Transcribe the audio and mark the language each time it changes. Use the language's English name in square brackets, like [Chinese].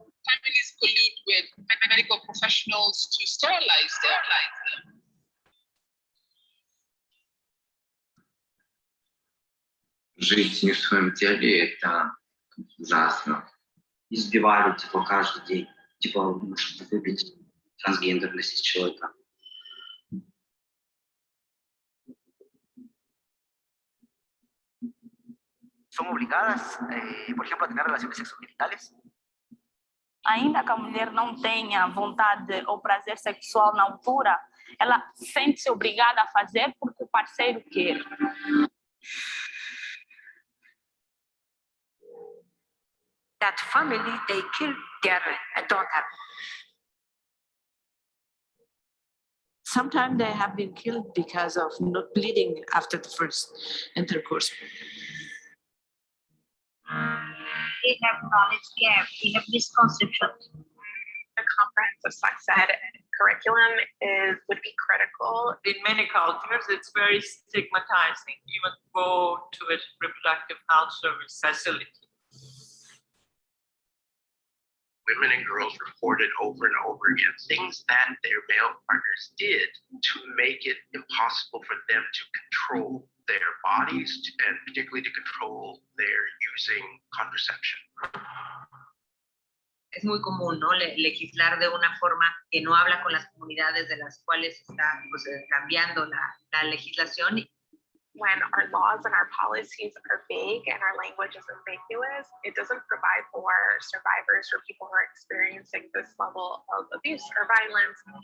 [English] Families collude with medical professionals to sterilize them. [Russian] Жить не в своем теле — это ужасно. Избивали, типа, каждый день. Типа, чтобы выбить трансгендерность человека. [Spanish] Son obrigadas, por ejemplo, a tener relaciones sexogenitales. [Portuguese] Ainda que a mulher não tenha vontade ou prazer sexual na altura, ela sente-se obrigada a fazer porque o parceiro quer. [English] That family, they killed their daughter. Sometimes they have been killed because of not bleeding after the first intercourse. We have knowledge gap, we have misconceptions. A comprehensive sex ed curriculum would be critical. In many cultures, it's very stigmatizing, even go to a reproductive health service facility. Women and girls reported over and over again things that their male partners did to make it impossible for them to control their bodies and particularly to control their using contraception. [Spanish] Es muy común, ¿no? Legislar de una forma que no habla con las comunidades de las cuales está pues, cambiando la legislación. [English] When our laws and our policies are vague and our language is ambiguous, it doesn't provide for survivors or people who are experiencing this level of abuse or violence.